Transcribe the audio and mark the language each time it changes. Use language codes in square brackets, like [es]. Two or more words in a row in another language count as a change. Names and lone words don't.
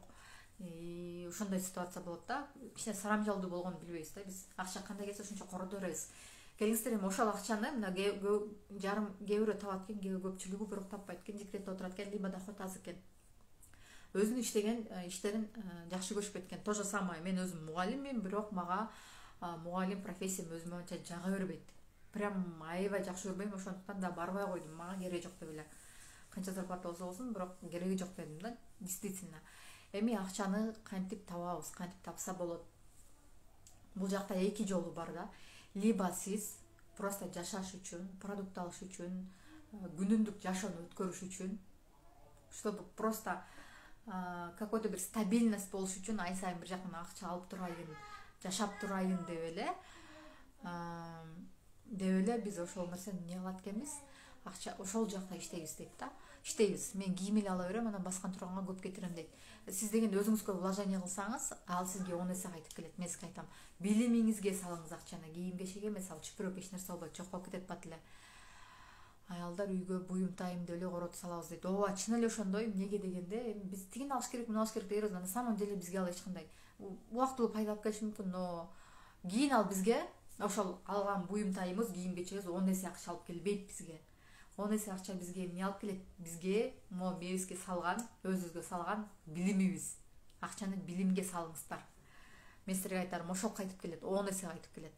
[ky] Ошондой ситуация болот да. Кичине сарамжалдуу болгонун билбейбиз да биз. Акча кандай келсе ошончо корото беребиз. Келиңиздер, эми ошол акчаны мына жарым кээ бирөө табат экен, кээ көпчүлүгү бирок таппайт экен, декретте отурат экен, [ru] либо доход [ky] аз экен. Өзүнүн иштеген иштерин жакшы көрүшпөйт экен. [ru] То же самое, [ky] мен өзүм мугалиммин, бирок мага мугалим профессиям өзүмө анча жага бербейт. Прям аябай жакшы көрбөйм, ошондуктан да барбай койдум. Мага кереги жок деп эле. Канча зарплата болсо, бирок кереги жок дедим да, действительно. Эми акчаны кантип табабыз, кантип тапса болот? Бул жакта эки жолу бар да. Либо сиз просто жашаш үчүн, продукт алыш үчүн, күнүмдүк жашоону өткөрүш үчүн, [ru] чтобы просто какой-то [ky] бир стабильность болуш үчүн ай сайын бир жактан акча алып турайын, жашап турайын деп эле биз ошол нерсени эмне кылат экенбиз? Акча ошол жакта иштейбиз дейт да. Иштейбиз. Мен кийим эле ала берем, анан баскан турганга көп кетирем дейт. Сиз дегенде өзүңүзгө вложение кылсаңыз, ал сизге 10 эсе кайтып келет. Мен сизге айтам, билимиңизге салыңыз акчаны, кийим кечеге эмес, ал чүпүрөк эч нерсе болбойт, жок болуп кетет бат эле. Аялдар үйгө буюм-тайым деп эле коротуп салабыз дейт. Ооба, чын эле ошондой. Эмнеге дегенде, биз тигин алыш керек, муну алыш керек дейбиз, [ru] на самом деле [ky] бизге ал эч кандай убактылуу пайда алып келиши мүмкүн, но кийин ал бизге ошол алган буюм-тайымыбыз, кийим кечебиз 10 эсе акча алып келбейт бизге. 10 эсе акча бизге эмне алып келет? Бизге мебизге салган, өзүбүзгө салган билимибиз. Акчаны билимге салыңыздар. Мен силерге айтарым, ошол кайтып келет, 10 эсе кайтып келет.